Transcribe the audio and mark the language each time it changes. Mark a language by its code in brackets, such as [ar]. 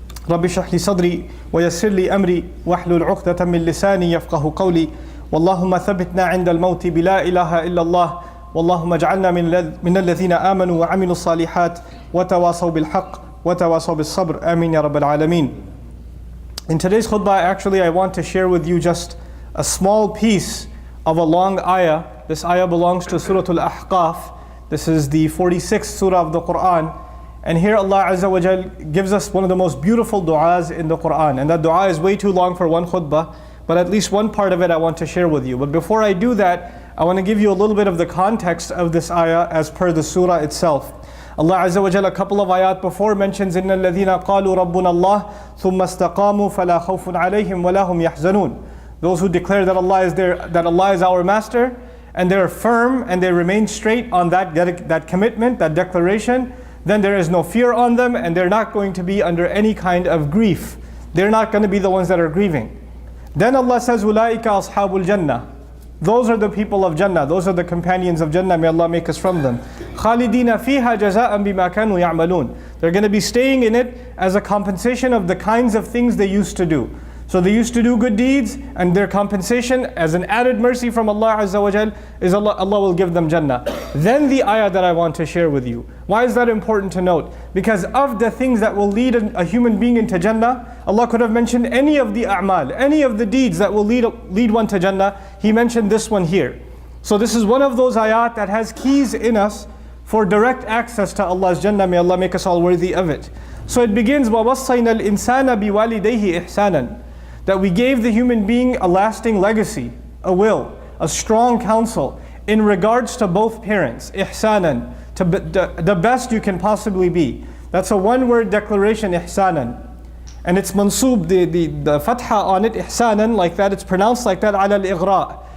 [ar] رب اشرح لي صدري ويسر لي أمري واحلل عقدة من لساني يفقه قولي واللهم ثبتنا عند الموت بلا إله إلا الله واللهم اجعلنا من الذين آمنوا وعملوا الصالحات وتواصوا بالحق وتواصوا بالصبر آمين يا رب العالمين. [en] In today's khutbah, actually I want to share with you just a small piece of a long ayah. This ayah belongs to Surah Al-Ahqaf. This is the 46th surah of the Quran. And here Allah Azza wa Jal gives us one of the most beautiful du'as in the Quran. And that du'a is way too long for one khutbah, but at least one part of it I want to share with you. But before I do that, I want to give you a little bit of the context of this ayah as per the surah itself. Allah Azza wa Jal a couple of ayat before mentions [ar] إِنَّ الَّذِينَ قَالُوا رَبُّنَا اللَّهُ ثُمَّ اسْتَقَامُوا فَلَا خَوْفٌ عَلَيْهِمْ وَلَا هُمْ يَحْزَنُونَ. [en] Those who declare that Allah is that Allah is our master, and they're firm and they remain straight on that commitment, that declaration, then there is no fear on them and they're not going to be under any kind of grief. They're not going to be the ones that are grieving. Then Allah says, [ar] أُولَٰئِكَ أَصْحَابُ الْجَنَّةِ. [en] Those are the people of Jannah. Those are the companions of Jannah. May Allah make us from them. [ar] خَالِدِينَ فِيهَا جَزَاءً بِمَا كَانُوا يَعْمَلُونَ. [en] They're going to be staying in it as a compensation of the kinds of things they used to do. So they used to do good deeds, and their compensation as an added mercy from Allah Azza wa Jal is Allah will give them Jannah. Then the ayah that I want to share with you. Why is that important to note? Because of the things that will lead a human being into Jannah, Allah could have mentioned any of the a'mal, any of the deeds that will lead one to Jannah. He mentioned this one here. So this is one of those ayat that has keys in us for direct access to Allah's Jannah. May Allah make us all worthy of it. So it begins, [ar] وَوَصَّيْنَا الْإِنسَانَ بِوَالِدَيْهِ إِحْسَانًا. [en] That we gave the human being a lasting legacy, a will, a strong counsel in regards to both parents, ihsanan, to the best you can possibly be. That's a one-word declaration, ihsanan. And it's mansub, the fatha on it, ihsanan, like that, it's pronounced like that, ala al-ighra'.